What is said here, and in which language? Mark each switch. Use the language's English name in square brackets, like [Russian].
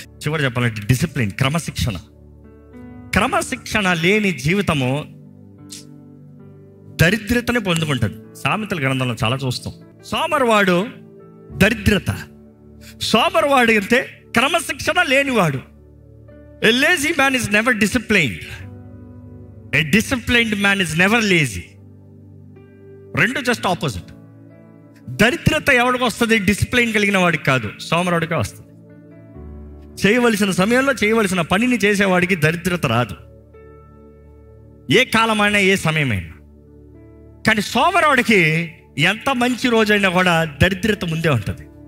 [Telugu] చివరి చెప్పాలంటే డిసిప్లిన్, క్రమశిక్షణ లేని జీవితము దరిద్రతని పొందుకుంటుంది. సామెతల గ్రంథంలో చాలా చూస్తాం. సోమరివాడు దరిద్రత, సోమరివాడు అంటే క్రమశిక్షణ లేనివాడు. [English] A lazy man is never disciplined. A disciplined man is never lazy. [Telugu] రెండు జస్ట్ ఆపోజిట్. దరిద్రత ఎవరికి వస్తుంది? డిసిప్లైన్ కలిగిన వాడికి కాదు, సోమరుడికే వస్తుంది. చేయవలసిన సమయంలో చేయవలసిన పనిని చేసేవాడికి దరిద్రత రాదు, ఏ కాలమైనా ఏ సమయమైనా. కానీ సోమరుడికి ఎంత మంచి రోజైనా కూడా దరిద్రత ముందే ఉంటుంది.